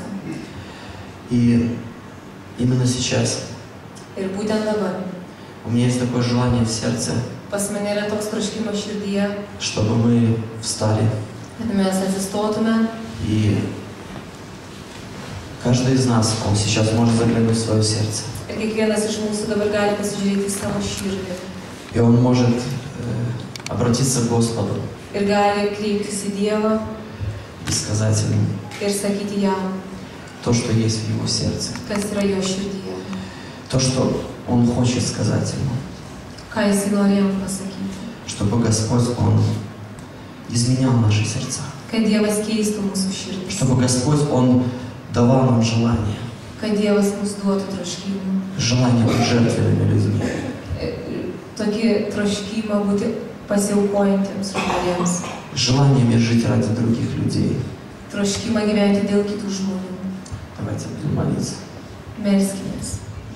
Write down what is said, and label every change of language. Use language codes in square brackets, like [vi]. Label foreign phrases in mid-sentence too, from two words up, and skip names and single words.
[ru] И именно сейчас [lt] Ir būtent dabar [ru] у меня есть такое желание в сердце, [lt] pas mane yra toks troškimas širdyje, [ru] чтобы мы встали. [lt] kad mes atsistotume [ru] И каждый из нас, он сейчас может заглянуть в свое сердце. [lt] ir kiekvienas iš mūsų dabar gali pasižiūrėti į savo širdį [ru] И он может обратиться к Господу [lt] ir gali kreiptis į Dievą [ru] и сказать ему [lt] ir sakyti jam, [ru] то, что есть в его сердце. [lt] kas yra jo širdyje, [ru] То, что он хочет сказать ему. [lt] ką jis nori jam pasakyti. [ru] Чтобы Господь, он изменял наши сердца. [lt] Kad Dievas keistų mūsų širdis, [ru] Чтобы Господь, он давал нам желание. [lt] kad Dievas mums duotų troškimą. [ru] Желание быть жертвенными людьми. [lt] Tokį troškimą būti pasiaukojantiems žmonėms. [ru] Желание жить ради других людей. [lt] Troškimą gyventi dėl kitų žmonių. [ru] Давайте будем молиться. [lt] Melskimės.